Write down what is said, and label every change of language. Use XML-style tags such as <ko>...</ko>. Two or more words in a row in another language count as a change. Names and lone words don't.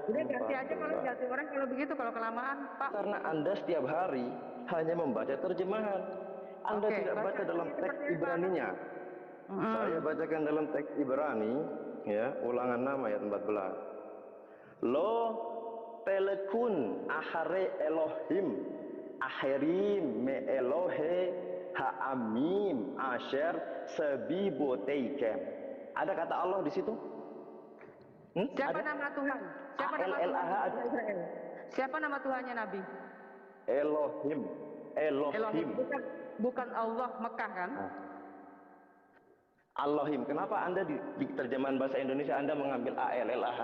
<id>Udah ganti aja kalau ganti orang kalau begitu, kalau kelamaan, Pak. Karena Anda setiap hari hanya membaca terjemahan. Anda tidak baca dalam teks Ibraninya. Saya bacakan dalam teks Ibrani ya, Ulangan 6 ayat 14.</id> <he>לא תלכון אחרי אלהים אחרים מאלהי העמים אשר סביבותיכם.</he> <id>Ada kata Allah di situ? Siapa nama Tuhan? Siapa nama Tuhan Israel? Siapa nama Tuhannya Nabi? Elohim. Bukan Allah Mekah kan? Elohim. Kenapa Anda di terjemahan bahasa Indonesia Anda mengambil ALLAH?</id>